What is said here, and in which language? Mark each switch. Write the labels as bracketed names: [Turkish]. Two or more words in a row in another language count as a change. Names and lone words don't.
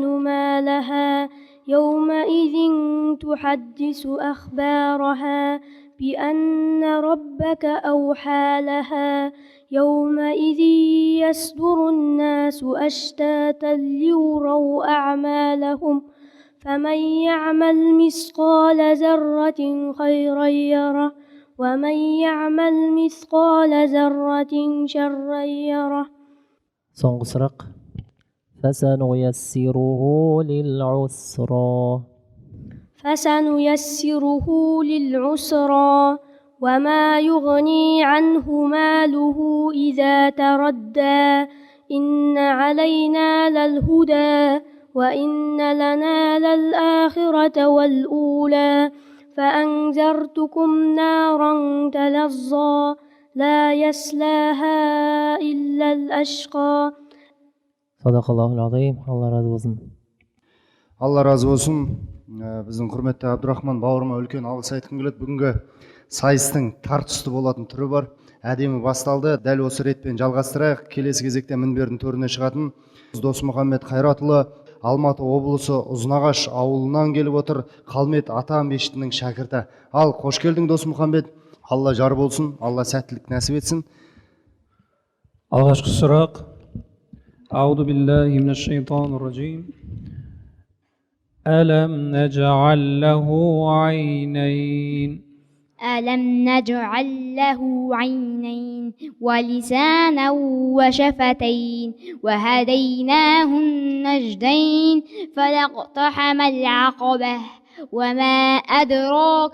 [Arabic] ما لها يومئذ تحدث أخبارها بأن ربك أوحى لها يومئذ يصدر الناس أشتاتا ليروا أعمالهم فمن يعمل مثقال ذرة خيرا يره ومن يعمل مثقال ذرة شرا يره. [Kazakh] Соңғы сұрақ. [Arabic] فسنيسره للعسرى فسنيسره للعسرى وما يغني عنه ماله إذا تردى إن علينا للهدى وإن لنا للآخرة والأولى فأنذرتكم نارا تلظى لا يصلاها إلا الأشقى. صدق الله العظيم. [Turkish] Allah razı olsun. [Kazakh] Алла разы болсын. Біздің құрметті Абдурахман бауырыма үлкен алғыс айтқым келеді. Бүгінгі сайыстың тартысты болатын түрі бар. Әдемі басталды. Дәл осы ретпен жалғастырайық. Келесі кезекте мінбердің төріне шығатын Досмұхаммед Қайратұлы Алматы облысы Ұзынағаш ауылынан келіп отыр. Қалмет ата мешітінің шәкірті. Ал, қош келдің Досмұхаммед. Алла жар болсын. Алла сәттілік нәсіп етсін. Алғашқы сұрақ. [Arabic] أعوذ بالله من الشيطان الرجيم ألم نجعل له عينين ألم نجعل له عينين ولسانا وشفتين وهديناه النجدين فلاقتحم العقبة وما أدراك